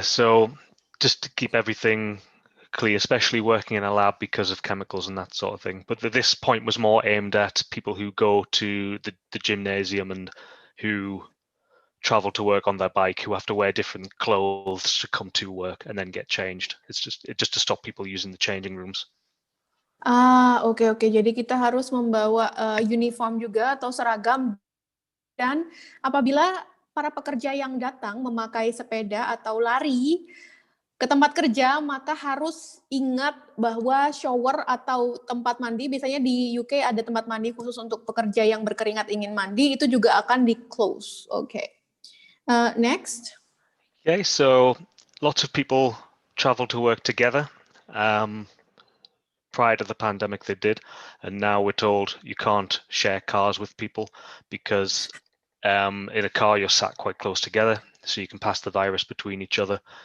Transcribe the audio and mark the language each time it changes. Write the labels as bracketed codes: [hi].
[en] So just to keep everything clear, especially working in a lab because of chemicals and that sort of thing. But this point was more aimed at people who go to the gymnasium and who travel to work on their bike, who have to wear different clothes to come to work and then get changed. It's just to stop people using the changing rooms. [id] Oke. Jadi kita harus membawa uniform juga atau seragam, dan apabila para pekerja yang datang memakai sepeda atau lari ke tempat kerja, maka harus ingat bahwa shower atau tempat mandi, biasanya di UK ada tempat mandi khusus untuk pekerja yang berkeringat ingin mandi, itu juga akan di-close. [en] Okay. Next. Okay, so lots of people travel to work together. Prior to the pandemic they did, and now we're told you can't share cars with people because in a car you're sat quite close together, so you can pass the virus between each other.